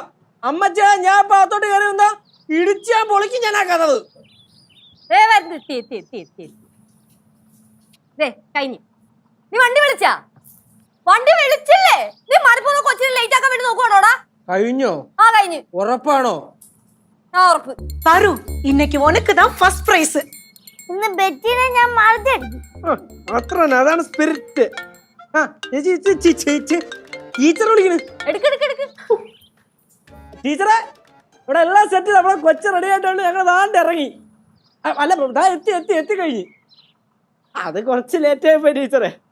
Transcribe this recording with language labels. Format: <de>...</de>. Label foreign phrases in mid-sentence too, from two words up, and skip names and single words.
<ml>അമ്മച്ച ഞാൻ പാത്തോട്ട് കയറി വന്നാ ഇടിച്ചാ പൊളിക്കും ഞാൻ ആ കഥവ്. കഴിഞ്ഞു. നീ വണ്ടി വിളിച്ചില്ലേ? നീ മലപ്പുറം കൊച്ചിനെ ലേറ്റ് ആക്കാൻ വേണ്ടി നോക്കുവാണോടാ? കഴിഞ്ഞോ? കഴിഞ്ഞു. ഉറപ്പാണോ? ഉറപ്പ്.</ml> <ta>பாரு இன்னைக்கு உனக்கு தான்</ta> <en>first prize.</en> <ml>ഇന്ന് ബെറ്റിനെ ഞാൻ മാറ്റി അടിക്കും. അത്ര അതാണ് സ്പിരിറ്റ്. ടീച്ചർ വിളിക്കണ്. ടീച്ചറെ ഇവിടെ എല്ലാം സെറ്റ്. നമ്മളെ കൊച്ചു റെഡി ആയിട്ടാണ് ഞങ്ങൾ ദാണ്ട് ഇറങ്ങി. അല്ല എത്തി കഴിഞ്ഞു. അത് കുറച്ച് ലേറ്റ് ആയിപ്പോയി ടീച്ചറെ.</ml>